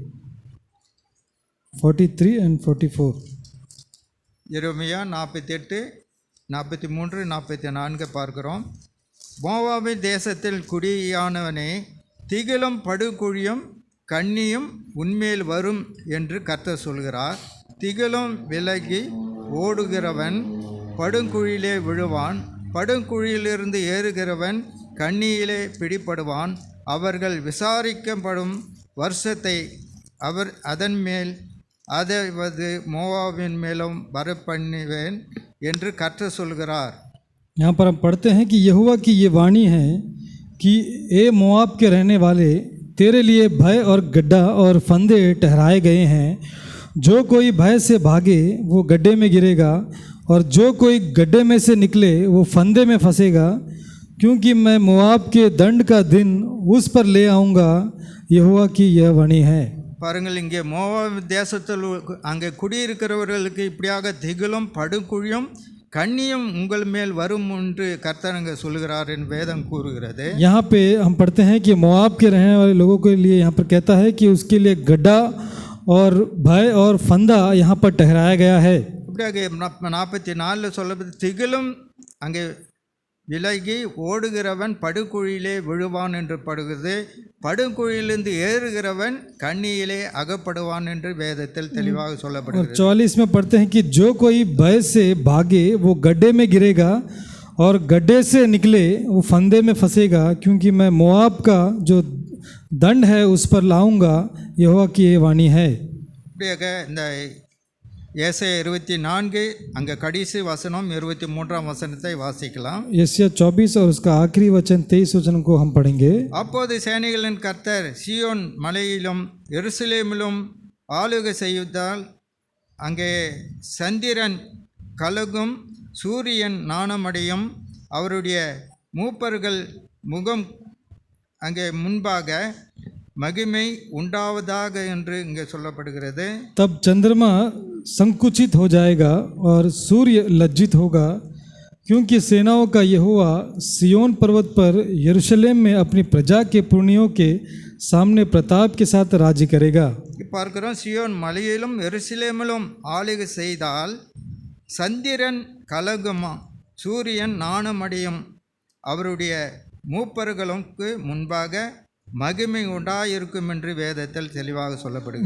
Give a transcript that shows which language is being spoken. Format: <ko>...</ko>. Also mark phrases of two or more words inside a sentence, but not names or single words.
<en>43 and 44.</en> <ta>எரேமியா 48-43-44 பார்க்கிறோம். மோவாபின் தேசத்தில் குடியானவனே, திகிலும் படுகுழியும் கண்ணியும் உன்மேல் வரும் என்று கர்த்தர் சொல்கிறார். திகிலும் விலகி ஓடுகிறவன் படுங்குழியிலே விழுவான், படுங்குழியிலிருந்து ஏறுகிறவன் கண்ணியிலே பிடிபடுவான். அவர்கள் விசாரிக்கப்படும் வருஷத்தை அவர் அதன் மேல் அதாவது மோவாவின் மேலும் வரப்பண்ணுவேன் என்று கர்த்தர் சொல்கிறார்.</ta> <hi>यहाँ पर हम पढ़ते हैं कि यहोवा की ये वाणी है कि ए मोआब के रहने वाले, तेरे लिए भय और गड्ढा और फंदे ठहराए गए हैं. जो कोई भय से भागे वो गड्ढे में गिरेगा, और जो कोई गड्ढे में से निकले वो फंदे में फंसेगा. क्योंकि मैं मोआब के दंड का दिन उस पर ले आऊँगा, यहोवा की यह वाणी है.</hi> <ta>பாருங்கள், இங்கே மோவாப் தேசத்தில் அங்கே குடியிருக்கிறவர்களுக்கு இப்படியாக திகிலும் படுகுழியும் கண்ணியும் உங்கள் மேல் வரும் என்று கர்த்தர் அங்கே சொல்கிறார் என்று வேதம் கூறுகிறது.</ta> <hi>यहाँ पे हम पढ़ते हैं कि मोआब के रहने वाले लोगों के लिए यहाँ पर कहता है कि उसके लिए गड्ढा और भय और फंदा यहाँ पर ठहराया गया है.</hi> <ta>இப்படியாக 44 சொல்லப்பது திகிலும் அங்கே விலகி ஓடுகிறவன் படுகுழியிலே விழுவான் என்று படுகிறது. படுகுழியிலிருந்து ஏறுகிறவன் கண்ணியிலே அகப்படுவான் என்று வேதத்தில் தெளிவாக சொல்லப்படுகிறது.</ta> <hi>44 में पढ़ते हैं कि जो कोई भय से भागे वो गड्ढे में गिरेगा, और गड्ढे से निकले वो फंदे में फंसेगा. क्योंकि मैं मोआब का जो दंड है उस पर लाऊंगा, यहोवा की ये वाणी है.</hi> <ta>இப்படியாக இந்த ஏசாயா 24 அங்கே கடைசி வசனம் 23ஆம் வசனத்தை வாசிக்கலாம்.</ta> <hi>यशायाह 24 और उसका आखिरी वचन 23 वचन को हम पढ़ेंगे.</hi> <ta>அப்போது சேனைகளின் கர்த்தர் சீயோன் மலையிலும் எருசலேமிலும் ஆளுகை செய்தால் அங்கே சந்திரன் கலகும், சூரியன் நாணமடையும், அவருடைய மூப்பர்கள் முகம் அங்கே முன்பாக மகிமை உண்டாவதாக என்று இங்கே சொல்லப்படுகிறது.</ta> <hi>तब चंद्रमा संकुचित हो जाएगा और सूर्य लज्जित होगा, क्योंकि सेनाओं का यहोवा सियोन पर्वत पर यरूशलेम में अपनी प्रजा के पुरनियों के सामने प्रताप के साथ राज्य करेगा.</hi> <ta>பார்க்கிறோம், சியோன் மலையிலும் எருசலேமிலும் ஆளுகை செய்தால் சந்திரன் கலகுமா, சூரியன் நாணமடையும், அவருடைய மூப்பர்களுக்கு முன்பாக மகிமை உண்டாயிருக்கும் என்று வேதத்தில் தெளிவாக சொல்லப்படுகிறது.</ta>